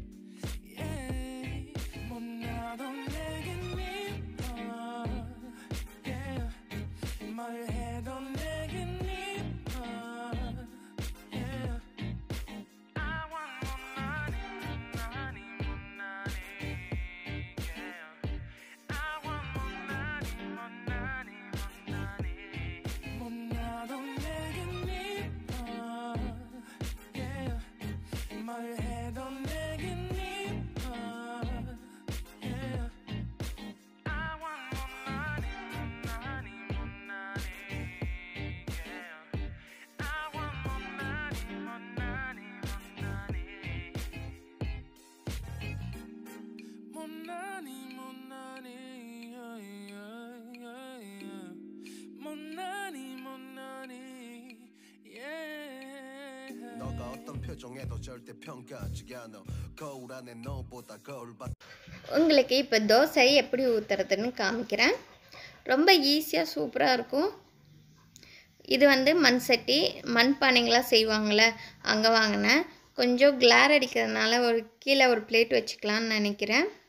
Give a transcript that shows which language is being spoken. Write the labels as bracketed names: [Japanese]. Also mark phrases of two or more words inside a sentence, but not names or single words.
[English] Yeah [Korean] 못나도 내겐 이뻐 [English] Yeah [Korean] 뭘 해도 내겐 이뻐 [English] Yeah I want more money money more money Yeah I want more money more money more money [Korean] 못나도 내겐 이뻐 [English] Yeah [Korean] 뭘 해도 내겐 이뻐 [English] Yeah I want more money more money more money Yeah I want more money more money more money [Korean] 못나니 못나니 못나니 못나니 너가 어떤 표정에도 절대 평가하지 않아 거울 안에 너보다 거울 밖 [Tamil] உங்களுக்கு இப்போ தோசை எப்படி ஊற்றுறதுன்னு காமிக்கிறேன். ரொம்ப ஈஸியாக சூப்பராக இருக்கும். இது வந்து மண் சட்டி மண் பானைங்களாம் செய்வாங்கள்ல அங்கே வாங்கினேன். கொஞ்சம் கிளார் அடிக்கிறதுனால கீழே ஒரு பிளேட் வச்சுக்கலான்னு நினைக்கிறேன்.